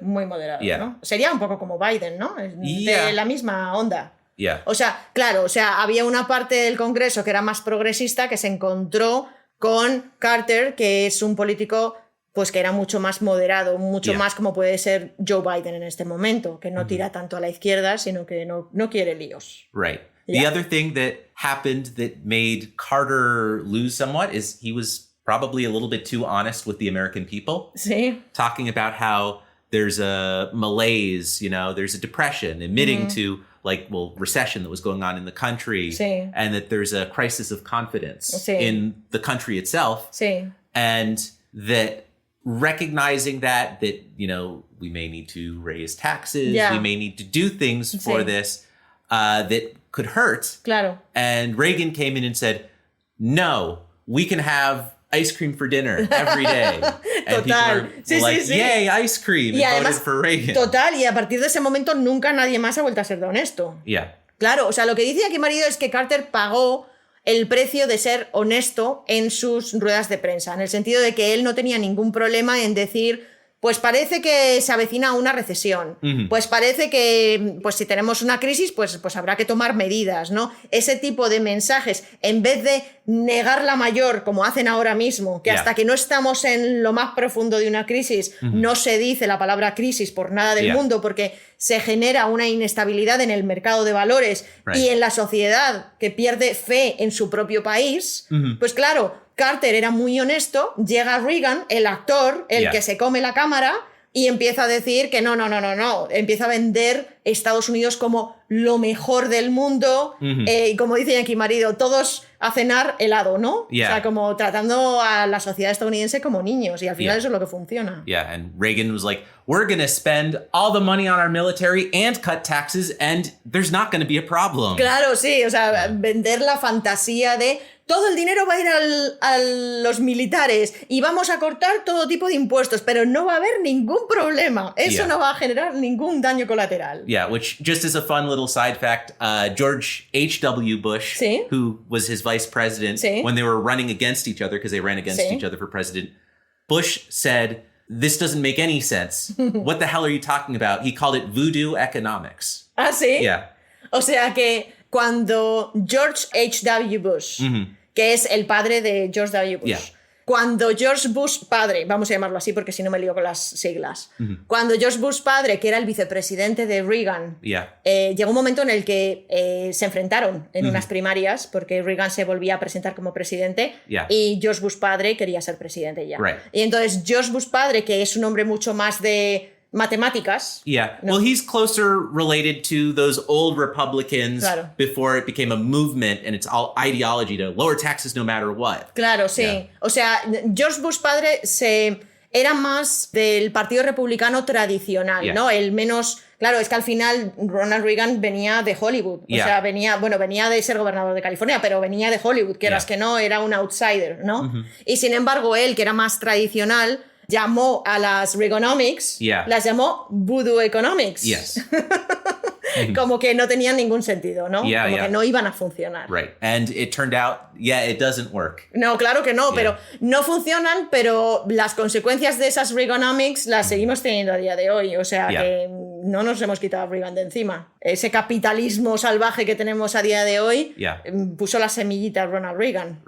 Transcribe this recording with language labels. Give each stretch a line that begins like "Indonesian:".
Spanish: Muy moderado, ¿no? Sería un poco como Biden, ¿no? De la misma onda.
English: Yeah.
Spanish: O sea, claro, había una parte del Congreso que era más progresista que se encontró con Carter, que es un político pues que era mucho más moderado, mucho más como puede ser Joe Biden en este momento, que no tira tanto a la izquierda, sino que no quiere líos.
English: Right. The other thing that happened that made Carter lose somewhat is he was probably a little bit too honest with the American people.
Spanish: Sí.
English: Talking about how there's a malaise, there's a depression, admitting to recession that was going on in the country, and that there's a crisis of confidence in the country itself.
Spanish: Sí.
English: And that recognizing that, we may need to raise taxes, we may need to do things for this that could hurt.
Spanish: Claro.
English: And Reagan came in and said, no, we can have ice cream for dinner every day. And
Spanish: Total.
English: People are yay, ice cream.
Spanish: Y
English: and
Spanish: además,
English: voted for Reagan.
Spanish: Total, y a partir de ese momento nunca nadie más ha vuelto a ser de honesto.
English: Yeah.
Spanish: Claro, o sea, lo que dice aquí marido es que Carter pagó el precio de ser honesto en sus ruedas de prensa, en el sentido de que él no tenía ningún problema en decir, pues parece que se avecina una recesión, pues parece que pues si tenemos una crisis, pues habrá que tomar medidas, ¿no? Ese tipo de mensajes, en vez de negar la mayor, como hacen ahora mismo, que hasta que no estamos en lo más profundo de una crisis, no se dice la palabra crisis por nada del mundo, porque se genera una inestabilidad en el mercado de valores y en la sociedad que pierde fe en su propio país, pues claro, Carter era muy honesto, llega Reagan, el actor, el que se come la cámara, y empieza a decir que no, empieza a vender Estados Unidos como lo mejor del mundo, y como dice aquí marido, todos a cenar helado, ¿no? O sea, como tratando a la sociedad estadounidense como niños, y al final eso es lo que funciona.
English: Yeah, and Reagan was like, we're going to spend all the money on our military and cut taxes, and there's not going to be a problem.
Spanish: Claro, sí, o sea, vender la fantasía de todo el dinero va a ir a los militares y vamos a cortar todo tipo de impuestos, pero no va a haber ningún problema. Eso no va a generar ningún daño colateral.
English: Yeah, which, just as a fun little side fact, George H.W. Bush, who was his vice president, when they were running against each other, because they ran against each other for president, Bush said, this doesn't make any sense. What the hell are you talking about? He called it voodoo economics.
Spanish: ¿Ah, sí?
English: Yeah.
Spanish: O sea que cuando George H.W. Bush, que es el padre de George W. Bush, cuando George Bush padre, vamos a llamarlo así porque si no me lío con las siglas, cuando George Bush padre, que era el vicepresidente de Reagan, llegó un momento en el que se enfrentaron en unas primarias porque Reagan se volvía a presentar como presidente y George Bush padre quería ser presidente ya. Y entonces George Bush padre, que es un hombre mucho más de matemáticas.
English: Yeah. No. Well, he's closer related to those old Republicans before it became a movement and it's all ideology to lower taxes no matter what.
Spanish: Claro, sí.
English: Yeah.
Spanish: O sea, George Bush padre era más del Partido Republicano tradicional, ¿no? El menos... Claro, es que al final Ronald Reagan venía de Hollywood. O sea, venía de ser gobernador de California, pero venía de Hollywood, quieras que no, era un outsider, ¿no? Y sin embargo, él, que era más tradicional, llamó a las Reaganomics, las llamó Voodoo Economics.
English: Yes.
Spanish: Como que no tenían ningún sentido, ¿no? Como que no iban a funcionar.
English: Right. And it turned out, it doesn't work.
Spanish: No, claro que no, pero no funcionan, pero las consecuencias de esas Reaganomics las seguimos teniendo a día de hoy. O sea, que no nos hemos quitado a Reagan de encima. Ese capitalismo salvaje que tenemos a día de hoy puso la semillita a Ronald Reagan.